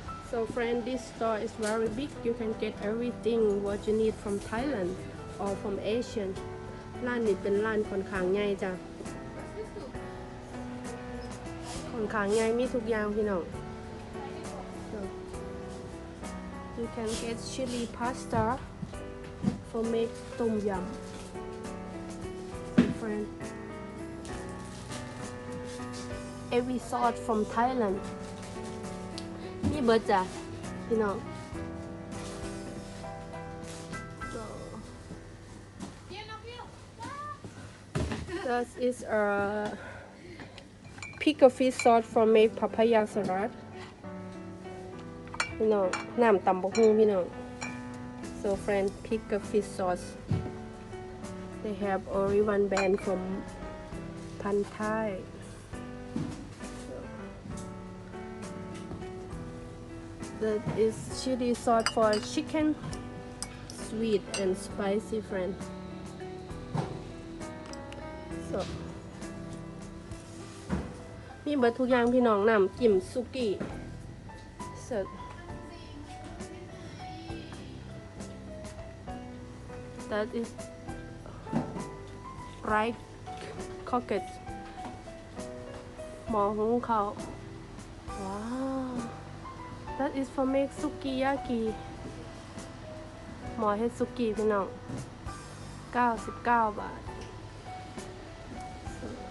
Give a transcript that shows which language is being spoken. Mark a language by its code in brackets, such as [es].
[en] So friend, this store is very big. You can get everything what you need from Thailand or from Asian. [th] ร้านนี้เป็นร้านค่อนข้างใหญ่จ้ะค่อนข้างใหญ่มีทุกอย่างพี่น้อง [en] So, you can get chili pasta for make tom yum. Friend, every sauce from Thailand. [th] นี่เบิร์ดจ้ะพี่น้อง so [en] this is a pickle fish sauce for make papaya salad [th] พี่น้องน้ำตำบักหุ่งพี่น้อง [en] so friend pickle fish sauce they have only one brand from Pan Thai that is chili sauce for chicken, sweet and spicy friend. [th] So มีเบิดทุกอย่างพี่น้องน้ำจิ้มซุกี้ So [en] that is fried cockles [th] หม้อหุงข้าวว้าว [en] That is for make sukiyaki [th] หมอเฮ็ดซุกี้พี่น้อง99 บาท [en] So,